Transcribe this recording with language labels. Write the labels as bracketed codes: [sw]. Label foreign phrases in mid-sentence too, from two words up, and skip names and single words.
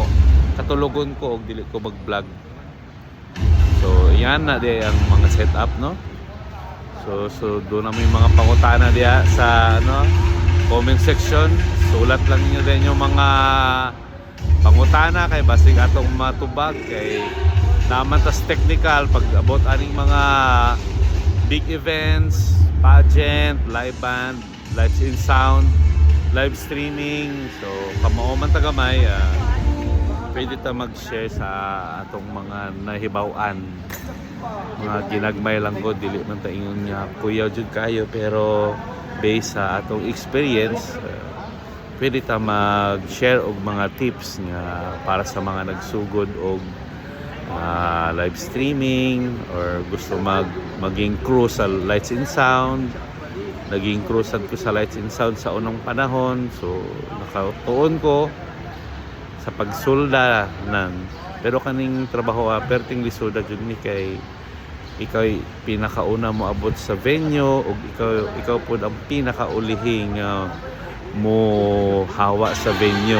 [ceb] Katulogon ko og dili ko mag-vlog. So yan na di ang mga setup, no? So doon na may mga pangutana diya sa comment section. Sulat lang niyo din yung mga pangutana kay basig atong matubag kay naman tas technical pag abot aning mga [en] big events, pageant, live band, live in sound, live streaming. [ceb] So kamao man tagamay, pwede ta mag-share sa atong mga nahibaw-an. Mga ginagmay lang ko, dili man ta ingon nga kuya jud kayo, pero based sa atong experience, pwede ta mag-share og mga tips nga para sa mga nagsugod og [en] live streaming [ceb] or gusto maging crew sa [en] lights and sound. [ceb] naging crewsad ko sa [en] Lights and Sound [ceb] sa unang panahon. So nakatuon ko sa pagsulda nan. Pero kaning trabaho perting lisuda jud ni kay ikaw pinakauna mo abot sa venue ug ikaw pud ang pinakaulihing mo hawa sa venue.